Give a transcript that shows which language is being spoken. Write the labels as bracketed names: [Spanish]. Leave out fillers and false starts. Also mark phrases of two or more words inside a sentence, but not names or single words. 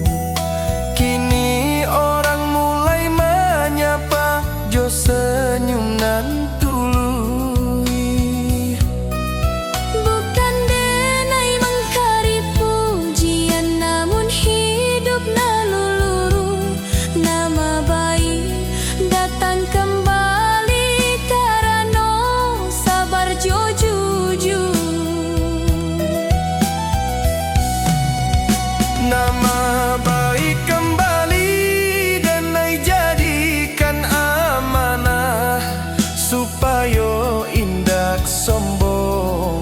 [Indonesian] Kini orang mulai menyapa, [Minangkabau] jo senyum nan tuluy. [Indonesian] Bukan denai mengcari pujian, namun hidup lalu lurus. Nama baik datang kembali karena sabar jo jujur. Nama baik kembali denai jadikan amanah, supaya indak sombong.